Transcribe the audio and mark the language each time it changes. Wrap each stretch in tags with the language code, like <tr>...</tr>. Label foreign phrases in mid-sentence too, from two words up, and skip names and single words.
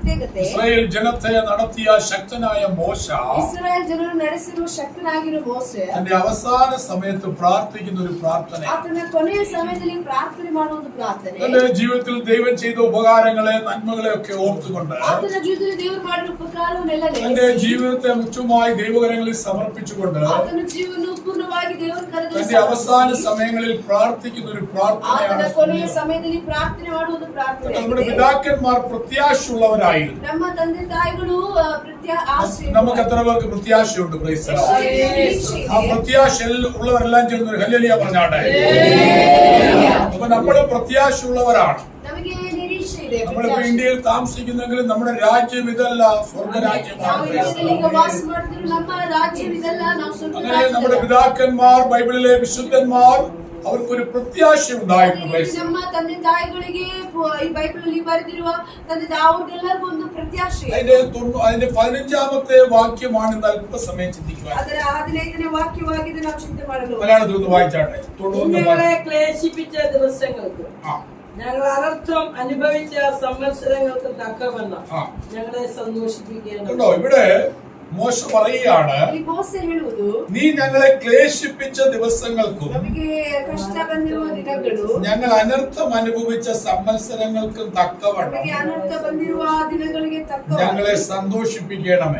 <ml>ഇസ്രായേൽ ജനത്തെ നടത്തിയ ശക്തനായ മോശ</ml> <kn>ഇസ്രായേൽ ജനರು ನಡೆಸಿರುವ ಶಕ್ತನಾಗಿರುವ ಮೋಶೆ</kn> <ml>തന്റെ അവസാന സമയത്ത് പ്രാർത്ഥിക്കുന്ന ഒരു പ്രാർത്ഥന,</ml> <kn>ಆತನ ಕೊನೆಯ ಸಮಯದಲ್ಲಿ ಪ್ರಾರ್ಥನೆ ಮಾಡುವುದು ಪ್ರಾರ್ಥನೆ,</kn> <ml>തന്റെ ജീവിതത്തിൽ ദൈവം ചെയ്ത ഉപകാരങ്ങളെ നന്മകളെ ഒക്കെ ഓർത്തുകൊണ്ട്</ml> <kn>ಆತನ ಜೀವಿತದಲ್ಲಿ ದೇವರು ಮಾಡಿದ ಉಪಕಾರವನ್ನೆಲ್ಲ</kn> <ml>തന്റെ ജീവിതത്തെ മുറ്റുമായി ദൈവകരങ്ങളിൽ സമർപ്പിച്ചുകൊണ്ട്</ml> <kn>ಆತನ ಜೀವನವನ್ನು ಪೂರ್ಣವಾಗಿ ದೇವರ ಕರೆದು</kn> <ml>തന്റെ അവസാന സമയങ്ങളിൽ പ്രാർത്ഥിക്കുന്ന ഒരു</ml> <kn>ಆತನ</kn> <ml>പ്രാർത്ഥനയാണ്.</ml> <kn>ಕೊನೆಯ ಸಮಯದಲ್ಲಿ ಪ್ರಾರ್ಥನೆ ಮಾಡುವುದು ಪ್ರಾರ್ಥನೆ.</kn> <ml>നമ്മുടെ പിതാക്കന്മാർ പ്രത്യാശയുള്ളവരായിരുന്നു.</ml> <kn>ನಮ್ಮ ತಂದೆ ತಾಯಿಗಳು</kn> <ml>നമുക്ക് എത്ര പേർക്ക് പ്രത്യാശയുണ്ട്?</ml> <en>praise the Lord.</en> <ml>ആ പ്രത്യാശ ഉള്ളവരെല്ലാം ചേർന്ന് ഹല്ലേലൂയ പറഞ്ഞാട്ടെ. അപ്പൊ നമ്മൾ പ്രത്യാശയുള്ളവരാണ്.</ml> <kn>ನಮಗೆ ನಿರೀಕ್ಷೆ ಇದೆ.</kn> <ml>നമ്മളിപ്പോ ഇന്ത്യയിൽ താമസിക്കുന്നെങ്കിലും നമ്മുടെ രാജ്യം ഇതല്ല, സ്വർഗരാജ്യമാണ്.</ml> <kn>ನಮ್ಮ ರಾಜ್ಯವಿದಲ್ಲ, ನಾವು ಸ್ವರ್ಗ</kn> <ml>അങ്ങനെ നമ്മുടെ പിതാക്കന്മാർ, ബൈബിളിലെ വിശുദ്ധന്മാർ, അവർക്കൊരു പ്രത്യാശ ഉണ്ടായിരുന്നു.</ml> <kn>ನಮ್ಮ ತಂದೆ ತಾಯಿಗಳಿಗೆ ಈ ಬೈಬಲ್ ಅಲ್ಲಿ ಬರೆದಿರುವ ತಂದೆ ತಾಯಿಗೆಲ್ಲರಿಗೂ ಒಂದು ಪ್ರತ್ಯಾಶೆ.</kn> <ml>അതിന്റെ 15ാമത്തെ വാക്യമാണ് ഇന്ന് അല്പസമയം ചിന്തിക്കുക.</ml> <kn>ಅದರ 15ನೇ വാക്യವಾಗಿದೆ ನಾವು ಚಿಂತೆ ಮಾಡಲು.</kn> <ml>മലയാളത്തിൽ ഒന്ന് വായിച്ചാട്ടെ. ഞങ്ങളെ ക്ലേശിപ്പിച്ച ദിവസങ്ങൾക്ക്, ഞങ്ങൾ അനർത്ഥം അനുഭവിച്ച സംവത്സരങ്ങൾക്ക് തക്കവണ്ണം ഞങ്ങളെ സന്തോഷിപ്പിക്കേണ്ടത്. ഇവിടെ മോശ പറയുകയാണ്, നീ ഞങ്ങളെ ക്ലേശിപ്പിച്ച ദിവസങ്ങൾക്കും ഞങ്ങൾ അനർത്ഥം അനുഭവിച്ച സംവത്സരങ്ങൾക്കും തക്കവണ്ണം ഞങ്ങളെ സന്തോഷിപ്പിക്കണമേ.</ml>